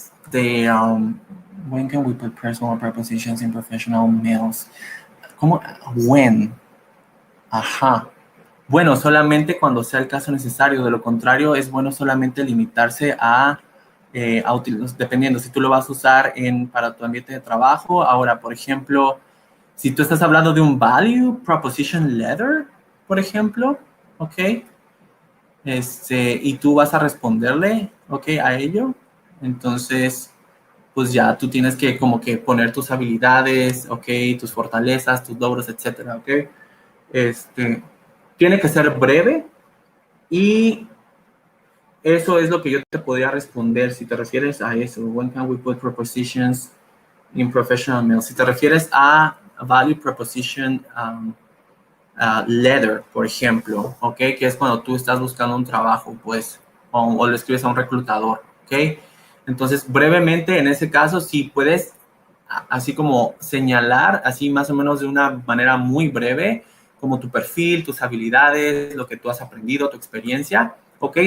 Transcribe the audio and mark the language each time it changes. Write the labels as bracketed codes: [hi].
[en] the when can we put personal prepositions in professional mails? [es] ¿Cómo? When. Ajá. Bueno, solamente cuando sea el caso necesario. De lo contrario, es bueno solamente limitarse a dependiendo si tú lo vas a usar para tu ambiente de trabajo. Ahora, por ejemplo, si tú estás hablando de un value proposition letter, por ejemplo, ¿ok? Y tú vas a responderle, ¿ok? A ello. Entonces, pues ya tú tienes que como que poner tus habilidades, ¿ok? Tus fortalezas, tus logros, etcétera, ¿ok? Tiene que ser breve y eso es lo que yo te podría responder si te refieres a eso. [en] When can we put prepositions in professional mail? [es] Si te refieres a value proposition letter, por ejemplo, ¿ok? Que es cuando tú estás buscando un trabajo, pues, o le escribes a un reclutador, ¿ok? Entonces, brevemente, en ese caso, si puedes, así como señalar, así más o menos de una manera muy breve, como tu perfil, tus habilidades, lo que tú has aprendido, tu experiencia, ¿ok?